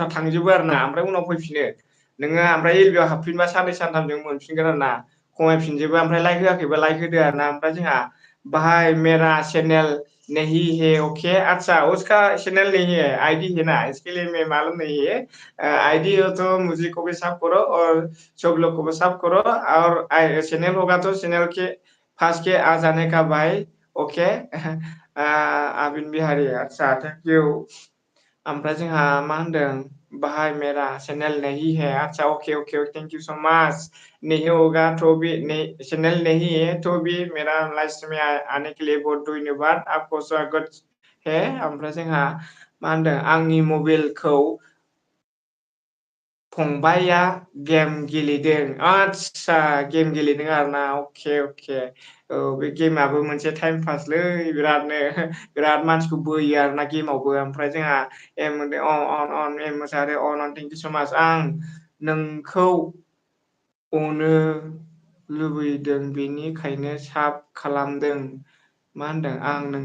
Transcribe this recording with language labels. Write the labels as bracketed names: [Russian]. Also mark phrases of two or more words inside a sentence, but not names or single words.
[Bodo] थांजोबो आरो ना ओमफ्राय उनाव फैफिनो नोङो ओमफ्राय एलबियाव हाबफिनबा साननै सानथामजों मोनफिनगोन आरो ना खमायफिनजोबो ओमफ्राय लाइक होआखैबा लाइक होदो आरो ना ओमफ्राय जोंहा [Hindi] भाई मेरा चैनल नहीं है ओके अच्छा उसका चैनल नहीं है आईडी है ना इसके लिए मैं मालूम नहीं है आईडी हो तो मुझे को भी सब करो और सब लोग को भी सब करो और चैनल होगा तो चैनल के फार्स्ट के आ जाने का भाई ओके आबिन बिहारी अच्छा [English] thank you [Bodo] ओमफ्राय जोंहा मा होनदों [Hindi] भाई मेरा चैनल नहीं है अच्छा ओके ओके [English] thank you so much [Hindi] नहीं होगा तो भी चैनल नहीं है तो भी मेरा लाइव में आने के लिए बहुत धन्यवाद आपको स्वागत है [Bodo] ओमफ्राय जोंहा मा होनदों आंनि मबाइलखौ फंबाया गेम गेलेदों आदसा गेम गेलेदों आरोना अके औ बे गेमाबो मोनसे टाइम पासलै बिरादनो बिराद मानसिखौ बोयो आरोना गेमावबो ओमफ्राय जोंहा एम मोसाहारि अन [English] thank you so much [Bodo] आं नोंखौ अनो लुबैदों बेनिखायनो साब खालामदों मा होनदों आं